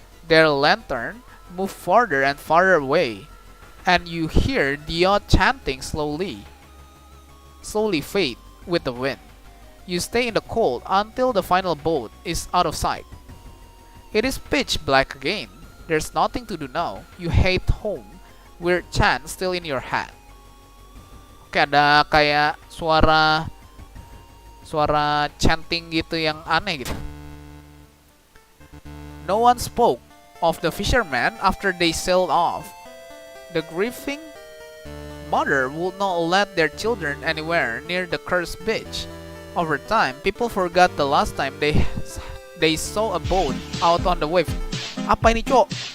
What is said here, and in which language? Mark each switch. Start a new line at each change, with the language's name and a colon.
English: Their lantern move farther and farther away, and you hear the odd chanting slowly fade with the wind. You stay in the cold until the final boat is out of sight. It is pitch black again. There's nothing to do now. You hate home. Weird chant still in your head.
Indonesian: Oke, ada kayak suara chanting gitu yang aneh gitu.
English: No one spoke of the fishermen after they sailed off. The grieving mother would not let their children anywhere near the cursed beach. Over time, people forgot the last time they saw a boat out on the wave.
Indonesian: Apa ini, cok?